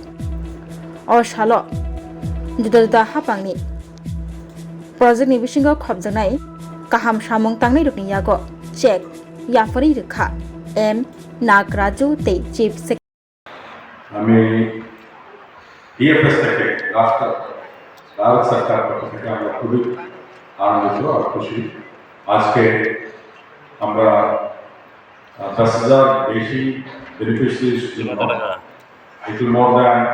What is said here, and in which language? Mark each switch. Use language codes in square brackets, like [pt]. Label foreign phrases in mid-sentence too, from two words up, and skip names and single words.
[trp] अ साल जुदा जुदा हापांनि प्रोजेक्टनि बिसिंगाव खबजानाय काहाम सामुं तांनाय रकनि यागो चेक याफरै रोखा एम नागराजु ते चीफ [bn] আমি ডিএফএস থেকে ভারত সরকার পক্ষ থেকে আমরা খুবই আনন্দিত আর খুশি আজকে আমরা 10,000 বেশি বেনিফিশিয়ারিজ একটু [en] more than